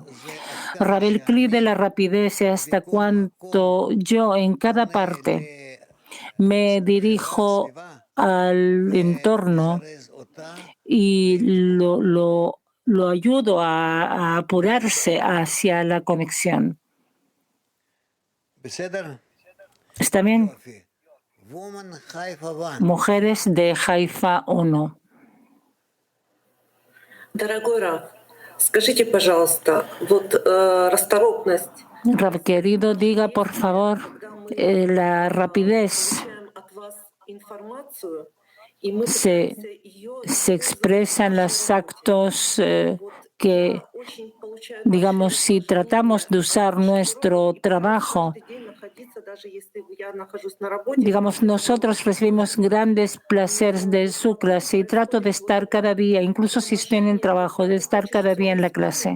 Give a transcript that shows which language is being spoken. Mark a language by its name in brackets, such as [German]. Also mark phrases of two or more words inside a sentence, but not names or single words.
[Spanish] Rab, el cli de la rapidez es hasta cuánto yo en cada parte me dirijo al entorno y lo ayudo a apurarse hacia la conexión. ¿Está bien? Mujeres de Haifa 1. [Russian] Дорогой Рав, скажите, пожалуйста, расторопность. [Spanish] Rav querido, diga por favor la rapidez se expresa en los actos que, digamos, si tratamos de usar nuestro trabajo, digamos, nosotros recibimos grandes placeres de su clase y trato de estar cada día, incluso si estoy en el trabajo, de estar cada día en la clase.